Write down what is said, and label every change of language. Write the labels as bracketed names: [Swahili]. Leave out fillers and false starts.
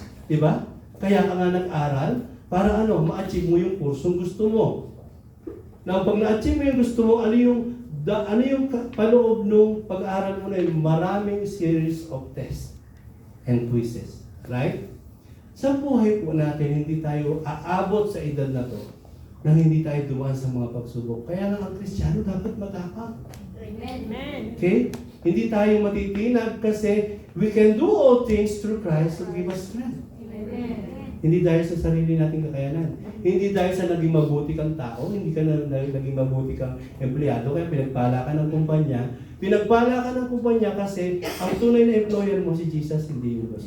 [Filipino] Diba? Kaya ka nga nag-aral para ma-achieve mo yung kursong gusto mo. Now, pag na-achieve mo yung gusto mo, ano yung paloob nung pag-aaral mo na yun? [English] Maraming series of tests and quizzes. Right? [Filipino] Sa buhay po natin, hindi tayo aabot sa edad na to nang hindi tayo dumaan sa mga pagsubok. Kaya nga ang Kristiyano dapat matapang. Amen. Okay? Hindi tayo matitinag kasi [English] we can do all things through Christ who give us strength. Amen. [Filipino] Hindi dahil sa sarili nating kakayanan. Hindi dahil sa naging mabuti kang tao, hindi ka na naging mabuti kang empleyado, kaya pinagpala ka ng kumpanya. Pinagpala ka ng kumpanya kasi ang tunay na employer mo si Jesus, hindi yung boss.